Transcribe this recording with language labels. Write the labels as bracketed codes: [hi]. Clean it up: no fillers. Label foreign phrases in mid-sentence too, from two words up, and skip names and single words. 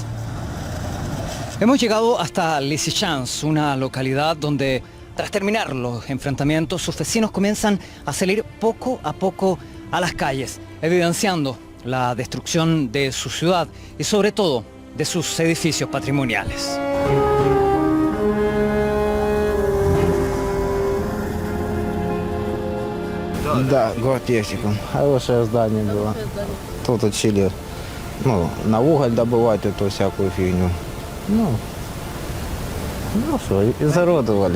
[es] Hemos llegado hasta Lysychansk, una localidad donde, tras terminar los enfrentamientos, sus vecinos comienzan a salir poco a poco a las calles, evidenciando la destrucción de su ciudad y sobre todo de sus edificios patrimoniales. [ru] Да, гортехникум. Хорошее здание было. Тут учили, на уголь добывать эту всякую фигню. Что, изуродовали.